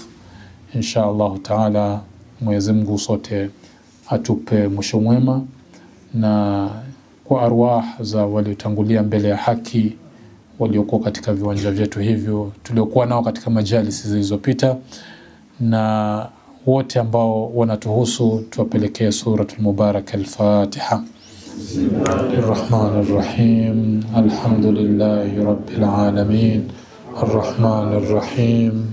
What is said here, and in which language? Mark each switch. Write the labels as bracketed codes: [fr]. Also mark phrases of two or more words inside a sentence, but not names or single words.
[ar] Insha Allah Ta'ala, [sw] Mwenyezi Mungu sote atupe mwisho mwema, na kwa arwah za waliotangulia mbele ya haki, waliokuwa katika viwanja vyetu hivyo tuliokuwa nao katika majalisi zilizopita, na wote ambao wanatuhusu, tuwapelekee [ar] suratul Mubarak al-Fatiha. الرحمن الرحيم الحمد لله رب العالمين الرحمن الرحيم,